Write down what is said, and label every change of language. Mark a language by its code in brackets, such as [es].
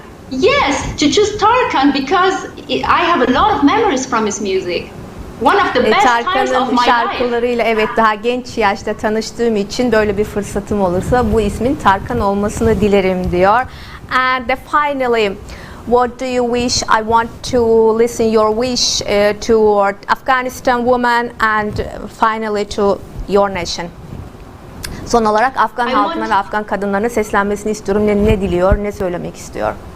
[en] Yes, to choose Tarkan because I have a lot of memories from his music. One of the best times of my [tr] şarkılarıyla [en] life. [tr] evet daha genç yaşta tanıştığım için böyle bir fırsatım olursa bu ismin Tarkan olmasını dilerim diyor. [en] And finally, what do you wish? I want to listen your wish toward Afghanistan women and finally to your nation. [tr] Son olarak Afgan halkına ve Afgan kadınlarına seslenmesini istiyorum. Ne diliyor, ne söylemek istiyor?